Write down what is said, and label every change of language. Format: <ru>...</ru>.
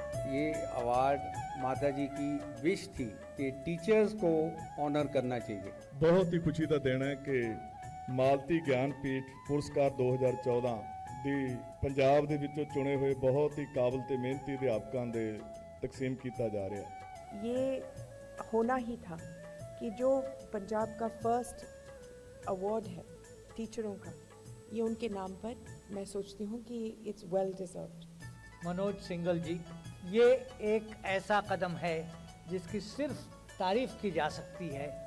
<hi>ये अवार्ड माता जी की विश थी कि टीचर्स को ऑनर करना चाहिए।</hi> <pa>ਬਹੁਤ ਹੀ ਖੁਸ਼ੀ ਦਾ ਦਿਨ ਹੈ ਕਿ ਮਾਲਤੀ ਗਿਆਨਪੀਠ ਪੁਰਸਕਾਰ 2014 ਦੀ ਪੰਜਾਬ ਦੇ ਵਿੱਚੋਂ ਚੁਣੇ ਹੋਏ ਬਹੁਤ ਹੀ ਕਾਬਲ ਤੇ ਮਿਹਨਤੀ ਅਧਿਆਪਕਾਂ ਦੇ ਤਕਸੀਮ ਕੀਤਾ ਜਾ ਰਿਹਾ ਹੈ।</pa> <hi>ये होना ही था कि जो पंजाब का फर्स्ट अवार्ड है टीचरों का, ये उनके नाम पर मैं सोचती हूँ कि</hi> <en>It's well deserved.</en> <hi>Manoj Singhal जी, ये एक ऐसा कदम है जिसकी सिर्फ तारीफ की जा सकती है।</hi>